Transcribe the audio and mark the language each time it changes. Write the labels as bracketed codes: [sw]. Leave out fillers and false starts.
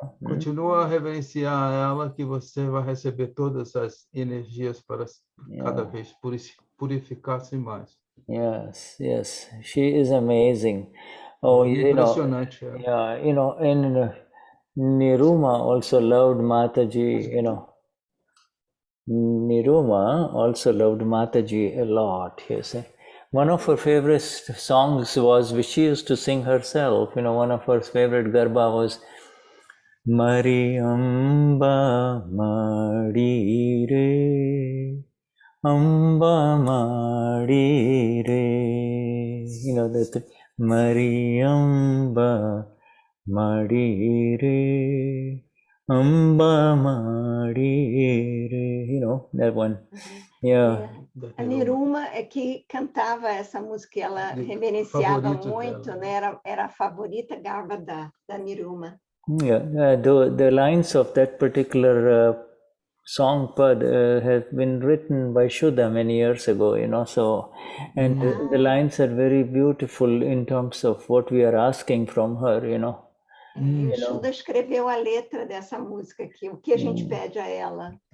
[pt] Continua a reverenciar ela, que você vai receber todas as energias para cada vez purificar-se mais. [en] Yes, she is amazing. [pt] Impressionante. [en] And Niruma also loved Mataji, Niruma also loved Mataji a lot, yes. One of her favorite songs was, which she used to sing herself, one of her favorite garba was Mari Amba Mari Re, Amba Mari Re, that Mari Amba Mari Re, Amba Mari Re, that one. Yeah. [pt] A Niruma é que cantava essa música, ela reverenciava muito, né? Era a favorita garba da Niruma. [en] Yeah, the lines of that particular song pad have been written by Shuddha many years ago, so, and the lines are very beautiful in terms of what we are asking from her, [pt] E o Shuddha escreveu a letra dessa música aqui, o que a gente pede a ela.